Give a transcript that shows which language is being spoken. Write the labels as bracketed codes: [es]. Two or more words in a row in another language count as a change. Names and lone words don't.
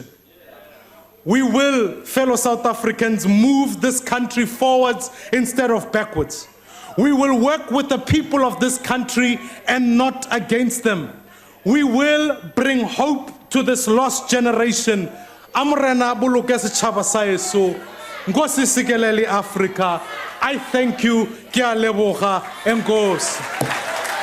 [en] We will, fellow South Africans, move this country forwards instead of backwards. We will work with the people of this country and not against them. We will bring hope to this lost generation. [st] Amrena buluke setjhaba sa heso. [xh] Nkosi sikelele Africa. [en] I thank you. [tn] Ke a leboga. Enkosi.